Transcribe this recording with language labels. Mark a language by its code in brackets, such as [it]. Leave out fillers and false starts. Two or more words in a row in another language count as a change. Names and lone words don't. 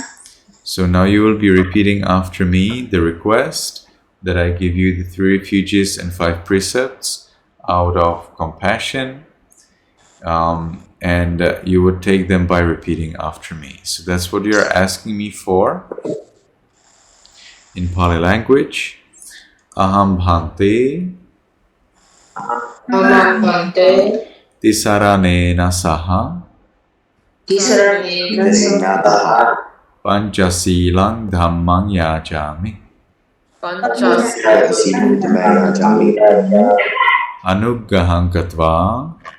[en] So now you will be repeating after me the request that I give you the 3 refuges and 5 precepts out of compassion, and you would take them by repeating after me. So that's what you're asking me for. In Pali language, [pi] Aham Bhante Tisaranena Saha Panchasilang Dhammang Yajami Anuggahang Katva